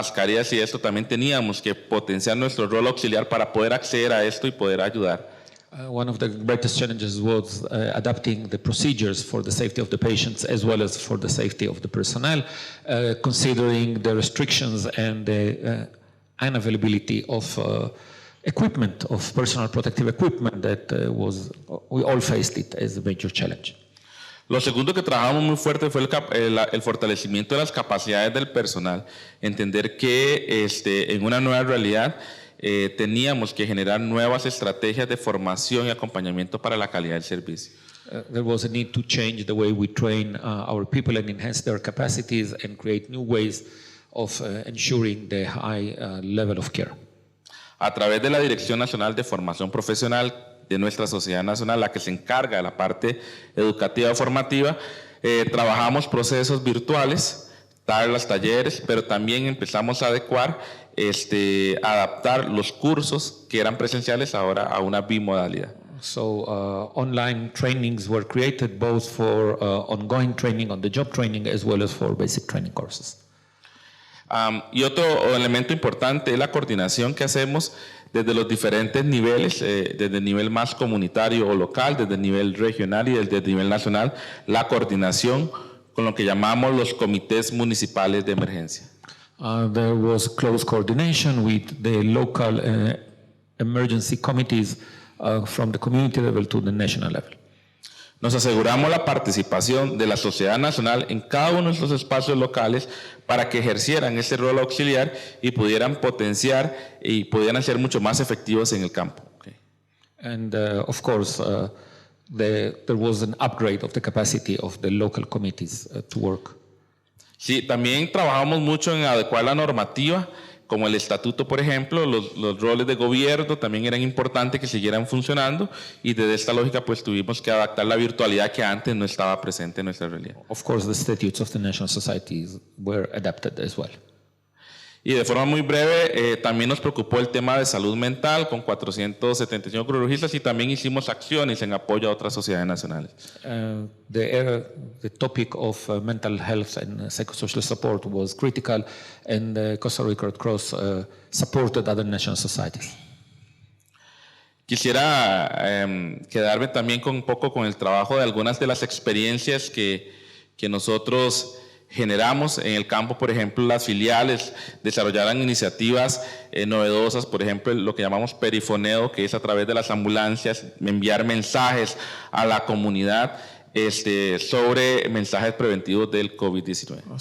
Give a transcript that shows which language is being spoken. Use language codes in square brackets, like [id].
[es] Mascarillas y esto, también teníamos que potenciar nuestro rol auxiliar para poder acceder a esto y poder ayudar. [en] One of the greatest challenges was adapting the procedures for the safety of the patients as well as for the safety of the personnel, considering the restrictions and the unavailability of equipment, of personal protective equipment that we all faced it as a major challenge. [es] Lo segundo que trabajamos muy fuerte fue el fortalecimiento de las capacidades del personal, entender que en una nueva realidad teníamos que generar nuevas estrategias de formación y acompañamiento para la calidad del servicio. [en] There was a need to change the way we train our people and enhance their capacities and create new ways of ensuring the high level of care. [es] A través de la Dirección Nacional de Formación Profesional de nuestra Sociedad Nacional, la que se encarga de la parte educativa formativa, trabajamos procesos virtuales, tablas, talleres, pero también empezamos a adecuar, adaptar los cursos que eran presenciales ahora a una bimodalidad. [en] So online trainings were created both for ongoing training, on the job training, as well as for basic training courses. [es] Y otro elemento importante es la coordinación que hacemos desde los diferentes niveles, desde el nivel más comunitario o local, desde el nivel regional y desde el nivel nacional, la coordinación con lo que llamamos los comités municipales de emergencia. [en] There was close coordination with the local emergency committees from the community level to the national level. [es] Nos aseguramos la participación de la sociedad nacional en cada uno de estos espacios locales para que ejercieran ese rol auxiliar y pudieran potenciar y pudieran ser mucho más efectivos en el campo. [en] Okay. And of course, there was an upgrade of the capacity of the local committees to work. [es] Sí, también trabajamos mucho en adecuar la normativa, como el estatuto, por ejemplo, los roles de gobierno también eran importantes que siguieran funcionando y desde esta lógica pues tuvimos que adaptar la virtualidad que antes no estaba presente en nuestra realidad. [en] Of course, the statutes of the national societies were adapted as well. [es] Y de forma muy breve, también nos preocupó el tema de salud mental con 475 crurologistas y también hicimos acciones en apoyo a otras sociedades nacionales. [en] The topic of mental health and psychosocial support was critical, and Costa Rica Red Cross supported other national societies. [es] Quisiera quedarme también un poco con el trabajo de algunas de las experiencias que nosotros generamos en el campo. Por ejemplo, las filiales desarrollaron iniciativas novedosas, por ejemplo, lo que llamamos perifoneo, que es a través de las ambulancias enviar mensajes a la comunidad sobre mensajes preventivos del COVID-19.